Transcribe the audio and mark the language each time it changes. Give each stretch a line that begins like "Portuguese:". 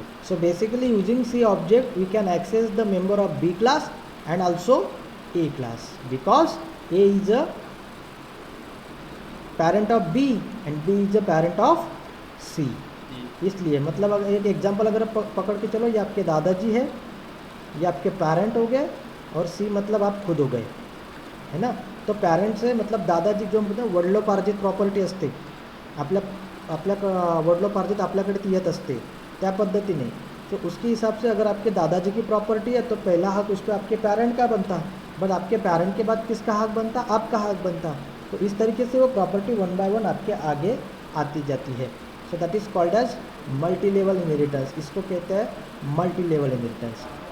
English: So basically using C object we can access the member of B class and also A class because A is a parent of B and B is a parent of C.
Hindi: इसलिए मतलब अगर एक example अगर पकड़ के चलो, ये आपके दादाजी है, ये आपके पेरेंट हो गए और सी मतलब आप खुद हो गए, है ना.
Marathi: तो पेरेंट्स आहे मतलब दादाजी जो म्हणतो वडिलोपार्जित प्रॉपर्टी असते आपल्या वडिलोपार्जित आपल्याकडे ती येत असते त्या पद्धतीने.
Hindi: तो उसके हिसाब से अगर आपके दादाजी की प्रॉपर्टी है तो पहला हक उस पर आपके पेरेंट का बनता, बट आपके पेरेंट के बाद किसका हक बनता? आपका हक बनता. तो इस तरीके से वो प्रॉपर्टी वन बाय वन आपके आगे आती जाती है.
English: So that is called as multi level inheritance.
Hindi: इसको कहते हैं मल्टी लेवल इनहेरिटेंस.